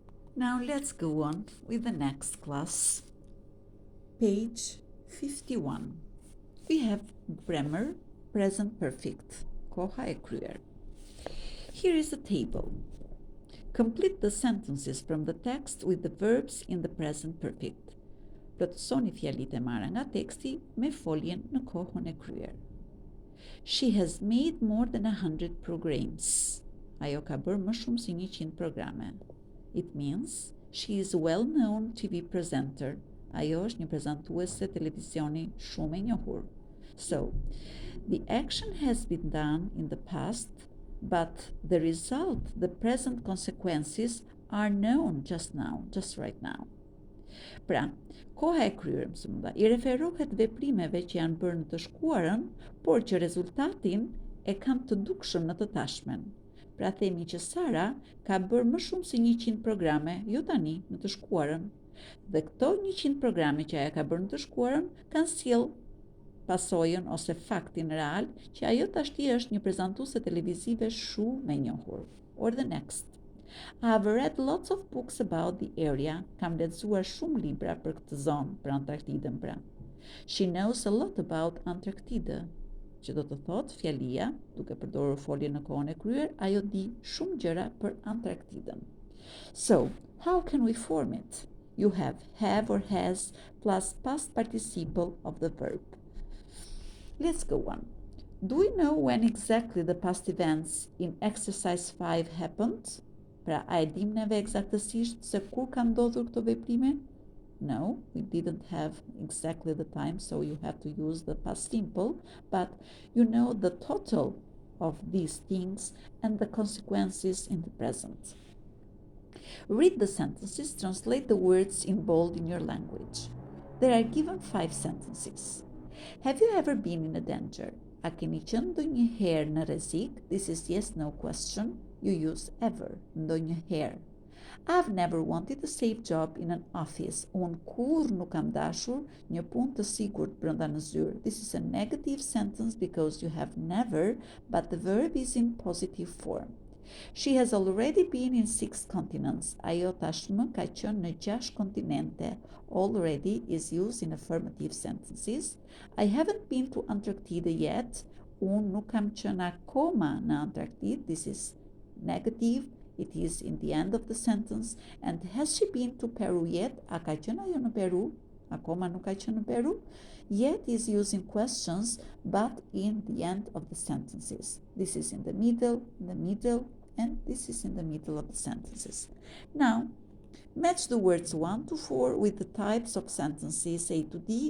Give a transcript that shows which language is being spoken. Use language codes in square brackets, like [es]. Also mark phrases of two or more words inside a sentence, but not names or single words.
[en] Now let's go on with the next class. Page 51. We have grammar, present perfect, [sq] koha e kryer. [en] Here is a table. Complete the sentences from the text with the verbs in the present perfect. [sq] Plotësoni fjalitë e marra nga teksti me foljen në kohën e kryer. [en] She has made more than 100 programs. [sq] Ajo ka bërë më shumë se 100 programe. [en] It means she is a well-known TV presenter. [sq] Ajo është një prezantuese televizioni shumë e njohur. [en] So, the action has been done in the past, but the result, the present consequences, are known just now, just right now. [sq] Pra, koha e kryer, i referohet veprimeve që janë bërë në të shkuarën, por që rezultatin e kanë të dukshëm në të tashmen. Pra themi që Sara ka bërë më shumë se 100 programe, jo tani, në të shkuarën. Dhe këto 100 programe që ajo ka bërë në të shkuarën kanë sjell pasojën ose faktin real që ajo tashti është një prezantuese televizive shumë e njohur. [en] Or the next. I've read lots of books about the area. [sq] Kam lexuar shumë libra për këtë zonë, për Antarktidën pra. [en] She knows a lot about Antarktida. [sq] Që do të thotë fjalia, duke përdorur foljen në kohën e kryer, ajo di shumë gjëra për Antarktidën. [en] So, how can we form it? You have or has plus past participle of the verb. Let's go on. Do we know when exactly the past events in exercise 5 happened? [sq] Pra, a e dim neve eksaktësisht se kur kanë ndodhur këto veprime? [en] No, we didn't have exactly the time, so you have to use the past simple, but you know the total of these things and the consequences in the present. Read the sentences, translate the words in bold in your language. There are given 5 sentences. Have you ever been in a danger? [sq] A keni qenë ndonjëherë në rrezik? [en] This is yes/no question. You use ever, ndonjëherë. I've never wanted a safe job in an office. [sq] Unë kur nuk kam dashur një punë të sigurt brenda në zyrë. [en] This is a negative sentence because you have never, but the verb is in positive form. She has already been in 6 continents. [sq] Ajo tashmë ka qenë në 6 kontinente. [en] Already is used in affirmative sentences. I haven't been to Antarctica yet. [sq] Unë nuk kam qenë akoma në Antarktidë. [en] This is negative. It is in the end of the sentence. And has she been to Peru yet? [sq] A ka qenë ajo në Peru? Akoma nuk ka qenë në Peru? [en] Yet is using questions, but in the end of the sentences. This is in the middle, and this is in the middle of the sentences. Now, match the words 1 to 4 with the types of sentences A to D.